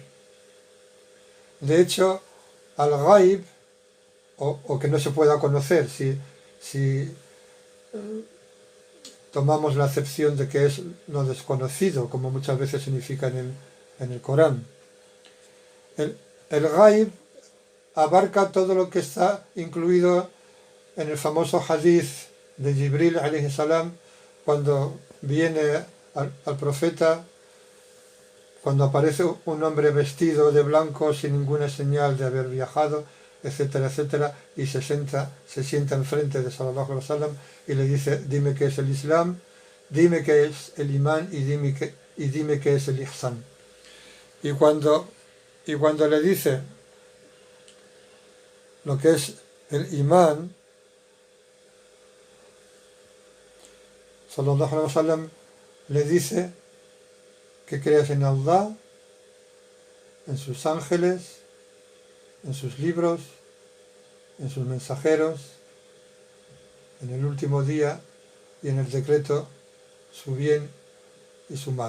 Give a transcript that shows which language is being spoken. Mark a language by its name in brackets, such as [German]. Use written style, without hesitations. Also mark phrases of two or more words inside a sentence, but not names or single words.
[Spanish] De hecho, al ghaib, o que no se pueda conocer, si tomamos la acepción de que es lo desconocido, como muchas veces significa en el Corán. El ghaib abarca todo lo que está incluido en el famoso hadith de Jibril [Arabic] عليه السلام, [Spanish] cuando viene al profeta, cuando aparece un hombre vestido de blanco sin ninguna señal de haber viajado, etcétera, etcétera, y se sienta enfrente de [Arabic] صلى الله عليه وسلم [Spanish] y le dice, dime qué es el Islam, dime qué es el imán y dime qué es el ihsan. Y cuando le dice lo que es el imán, [Arabic] صلى الله عليه وسلم [Spanish] le dice que creas en Allah, en sus ángeles, en sus libros, en sus mensajeros, en el último día y en el decreto, su bien y su mal.